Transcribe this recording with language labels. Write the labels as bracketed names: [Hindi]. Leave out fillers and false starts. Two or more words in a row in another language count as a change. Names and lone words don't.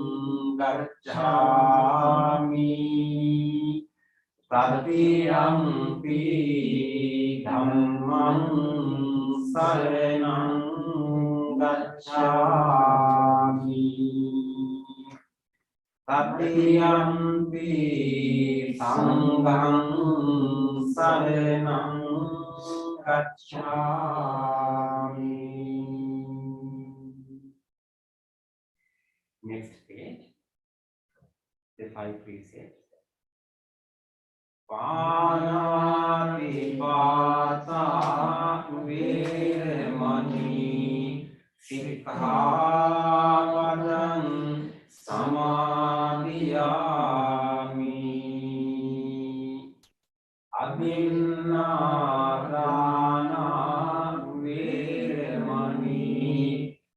[Pali] gacchami, Tatiyampi dhammam saranam gacchami, Tatiyampi sangham saranam gacchami. [English] Next page, the 5 precepts. [Pali] Panati pata virmani sikkhapadam samadhiyami, Abhinnādāna virmani